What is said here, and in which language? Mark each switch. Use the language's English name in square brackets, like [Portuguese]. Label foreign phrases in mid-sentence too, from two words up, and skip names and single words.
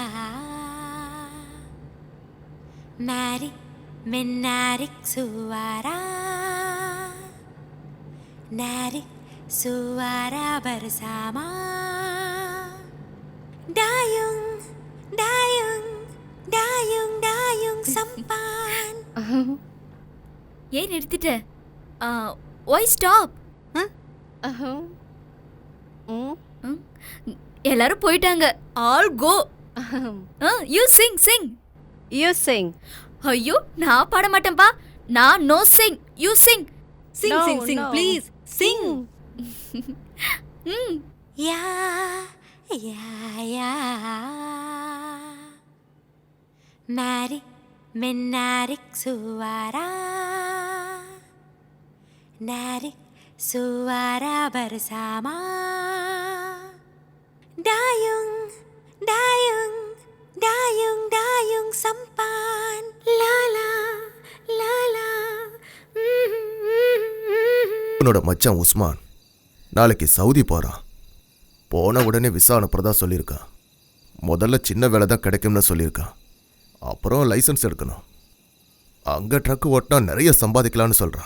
[Indonesian] Narik menarik suara, narik suara bersama. Dayung, dayung, dayung, dayung sampan. [Tamil] ஏன் நிறுத்திட்ட? [English] why stop? [Tamil] எல்லாரும் போயிட்டாங்க. [English] all go. you sing sing. You sing. [Tamil] ஐயோ நான் பாட மாட்டேன்பா. நான் [English] no sing. you sing. Sing, sing, sing, please. Sing. [Indonesian] Ya, ya, ya. Mari menarik suara. Narik suara bersama. Dayung, dayung, dayung, dayung sampan. La la, la la. [Tamil] உன்னோட மச்சான் உஸ்மான் நாளைக்கு சவுதி போகிறான். போன உடனே விசா அனுப்புறதா சொல்லியிருக்கான். முதல்ல சின்ன வேலை தான் கிடைக்கும்னு சொல்லியிருக்கான். அப்புறம் லைசன்ஸ் எடுக்கணும். அங்கே ட்ரக்கு ஓட்டினா நிறைய சம்பாதிக்கலான்னு சொல்கிறான்.